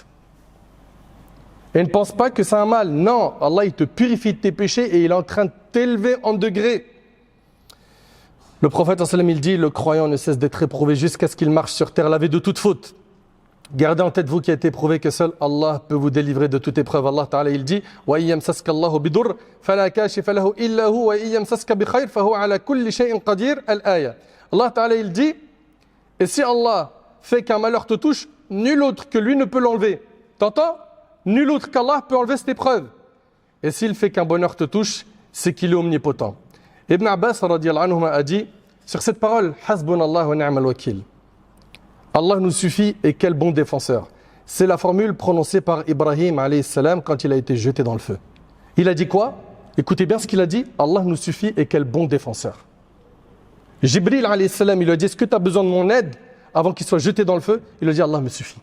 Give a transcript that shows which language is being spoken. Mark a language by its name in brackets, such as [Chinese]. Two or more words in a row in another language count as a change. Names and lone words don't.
[French] Et ne pense pas que c'est un mal. Non, Allah il te purifie de tes péchés et il est en train de t'élever en degrés. Le prophète sallam il dit, le croyant ne cesse d'être éprouvé jusqu'à ce qu'il marche sur terre lavé de toute faute. Gardez en tête, vous qui êtes éprouvé, que seul Allah peut vous délivrer de toute épreuve. [Arabic] الله تعالى [French] il dit [Arabic] ويمسسك الله بضر فلا كاشف له إلا هو ويمسسك بخير فهو على كل شيء قدير الآية. الله تعالى [French] il dit, et si Allah fait qu'un malheur te touche, nul autre que lui ne peut l'enlever. T'entends? Nul autre qu'Allah peut enlever cette épreuve. Et s'il fait qu'un bonheur te touche, c'est qu'il est omnipotent. Ibn Abbas [Arabic] رضي الله عنه [French] a dit sur cette parole, [Arabic] حسبنا الله ونعم الوكيل. [French] Allah nous suffit et quel bon défenseur. C'est la formule prononcée par Ibrahim [Arabic] عليه السلام [French] quand il a été jeté dans le feu. Il a dit quoi? Écoutez bien ce qu'il a dit. Allah nous suffit et quel bon défenseur. Jibril [Arabic] عليه السلام, [French] il lui a dit, est-ce que tu as besoin de mon aide avant qu'il soit jeté dans le feu? Il lui a dit, Allah me suffit.